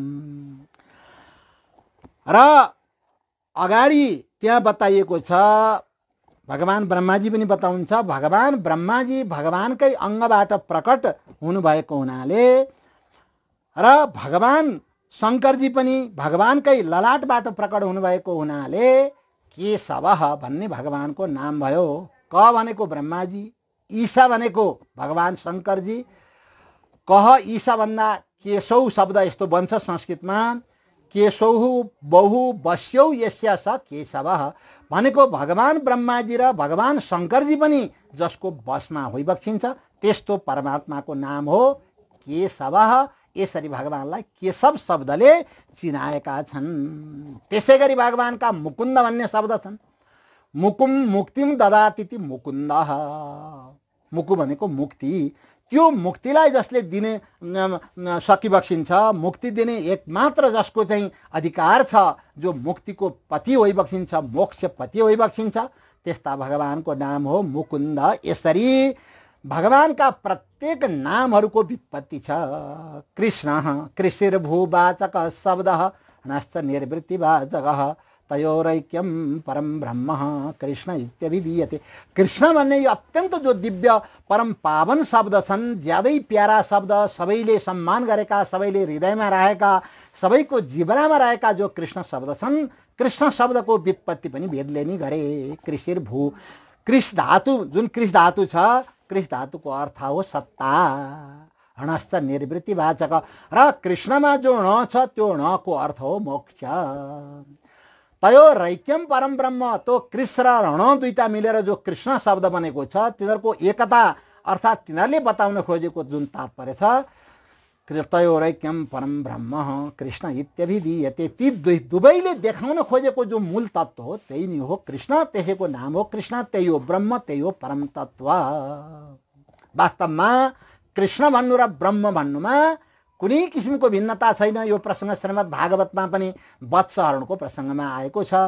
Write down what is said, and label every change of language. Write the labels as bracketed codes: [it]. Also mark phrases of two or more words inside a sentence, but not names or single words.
[ne] र अगाडि त्यहाँ बताइएको छ, भगवान ब्रह्माजी पनि बताउनुहुन्छ, भगवान ब्रह्माजी भगवानकै अङ्गबाट प्रकट हुनुभएको हुनाले र भगवान शङ्करजी पनि भगवानकै ललाटबाट प्रकट हुनुभएको हुनाले केशव भन्ने भगवानको नाम भयो। क भनेको ब्रह्माजी, ईशा भनेको भगवान शङ्करजी। कह ईशा भन्दा केशौ शब्द यस्तो बन्छ संस्कृतमा, [sa] केशौ बहु बस्यौ यस्य स केशव [ne] भनेको भगवान ब्रह्माजी र भगवान शङ्करजी पनि जसको बसमा होइबक्सिन्छ त्यस्तो परमात्माको नाम हो केशव। यसरी भगवानलाई केशव शब्दले चिनाएका छन्। त्यसै गरी भगवानका मुकुन्द भन्ने शब्द छन्। [sa] मुकुम मुक्तिम ददाति मुकुन्द। [ne] मुकु भनेको मुक्ति, त्यो मुक्तिलाई जसले दिने सकिबक्सिन्छ, मुक्ति दिने एकमात्र जसको चाहिँ अधिकार छ, जो मुक्तिको पति होइबक्सिन्छ, मोक्ष पति होइबक्सिन्छ, त्यस्ता भगवानको नाम हो मुकुन्द। यसरी भगवानका प्रत्येक नामहरूको व्युत्पत्ति छ। [sa] कृष्ण कृषिर्भूवाचक शब्द नश्च निर्वृत्तिवाचक तयोरैक्यम परम ब्रह्म कृष्ण इत्यभिधीयते। [ne] कृष्ण भन्ने यो अत्यन्त जो दिव्य परम पावन शब्द छन्, ज्यादै प्यारा शब्द, सबैले सम्मान गरेका, सबैले हृदयमा रहेका, सबैको जीवनमा रहेका जो कृष्ण शब्द छन्, कृष्ण शब्दको व्युत्पत्ति पनि वेदले नै गरे। [sa] कृषिर भू, [ne] कृष धातु, जुन कृष धातु छ, कृष धातुको अर्थ हो सत्ता, [sa] हणश्च निर्वृत्तिवाचक, [ne] र कृष्णमा जो ण छ त्यो णको अर्थ हो मोक्ष। [sa] तयो रैक्यम परम ब्रह्म, [ne] तो कृष र ण दुईटा मिलेर जो कृष्ण शब्द बनेको छ, तिनीहरूको एकता अर्थात् तिनीहरूले बताउन खोजेको जुन तात्पर्य छ, [sa] तयोरैक्यम परम ब्रह्म कृष्ण इत्यभिधीयते, [ne] ती दुवैले देखाउन खोजेको जो मूल तत्व हो त्यही नै हो कृष्ण, त्यसैको नाम हो कृष्ण, त्यही हो ब्रह्म, त्यही हो परम तत्व। वास्तवमा कृष्ण भन्नु र ब्रह्म भन्नुमा कुनै किसिमको भिन्नता छैन। यो प्रसङ्ग श्रीमद् भागवतमा पनि वत्सहरणको प्रसङ्गमा आएको छ।